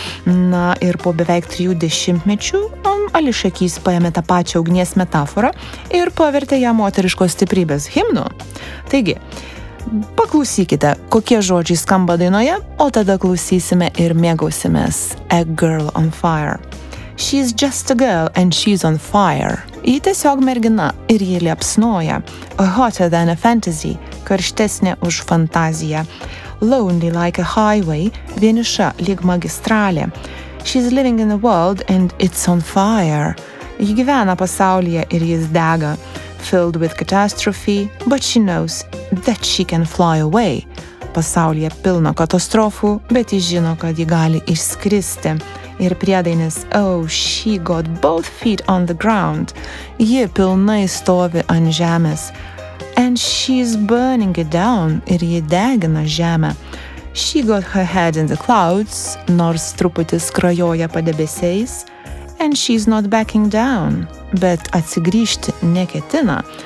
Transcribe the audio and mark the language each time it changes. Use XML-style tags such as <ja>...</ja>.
<lt>Na ir po beveik 30 metų Alicia Keys paėmė tą pačią ugnies metaforą ir pavertė ją moteriškos stiprybės himnu. Taigi, paklausykite, kokie žodžiai skamba dainoje, o tada klausysime ir mėgausimės A Girl on Fire.</lt> <en>She's just a girl and she's on fire.</en> <lt>Ji tiesiog mergina ir ji liepsnoja.</lt> <en>Hotter than a fantasy,</en> <lt>karštesnė už fantaziją.</lt> <en>Lonely like a highway,</en> <lt>vieniša lyg magistralė.</lt> <en>She's living in a world and it's on fire.</en> <lt>Ji gyvena pasaulyje ir jis dega.</lt> <en>Filled with catastrophe, but she knows that she can fly away.</en> <lt>Pasaulyje pilno katastrofų, bet ji žino, kad ji gali išskristi. Ir priedainis,</lt> <en>oh, she got both feet on the ground.</en> <lt>Ji pilnai stovi ant žemės.</lt> <en>And she's burning it down,</en> <lt>ir ji degina žemę.</lt> <en>She got her head in the clouds,</en> <lt>nors truputį skrajoja padebesiais.</lt> <en>And she's not backing down,</en> <lt>bet atsigrįžti neketina.</lt>